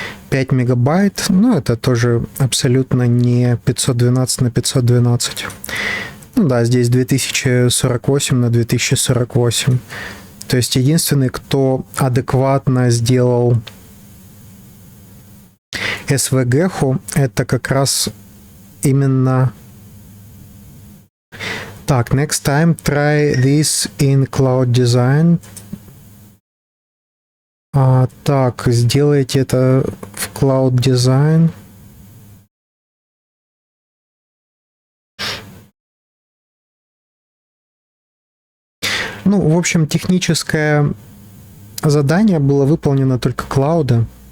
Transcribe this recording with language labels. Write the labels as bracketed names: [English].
[Russian] 5 мегабайт, но это тоже абсолютно не 512 на 512. Ну да, здесь 2048 на 2048. То есть единственный, кто адекватно сделал SVG-ху, это как раз именно... Так, [English] next time try this in Cloud Design. [Russian] Так, сделайте это в Cloud Design. Ну, в общем, техническое задание было выполнено только клауда.